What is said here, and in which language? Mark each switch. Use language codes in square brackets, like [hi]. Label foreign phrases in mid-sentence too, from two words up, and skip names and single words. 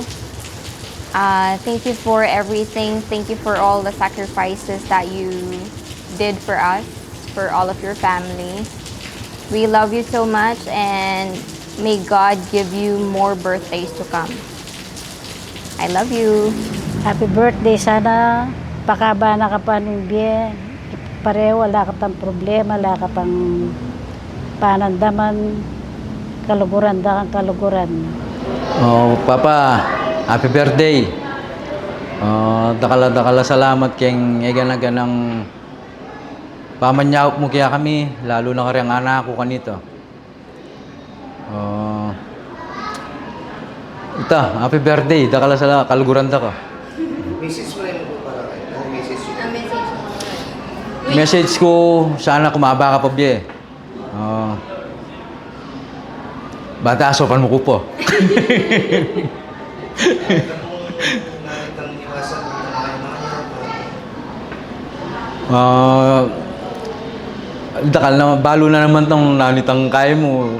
[en] Thank you for everything. Thank you for all the sacrifices that you did for us, for all of your family. We love you so much and may God give you more birthdays to come. I love you. Happy birthday. [pam] Sana pakaba na ka pa ng biyen. Pareho, wala ka pang problema, wala ka pang panandaman, kaluguran da kang kaluguran. [en] Oh, Papa, happy birthday. [pam] Dakala salamat keng eganaga ng pamanyawak mo kaya kami, lalo na karyang anak ko kanito. Ita, [en] happy birthday, [pam] dakala sa kaluguran da ka. Message mo rin po para kayo. Message mo. Message ko, sana kumaba ka pa biye. Batasopan mo ko po. Dakal na, balo na naman tong nanitang kaya mo.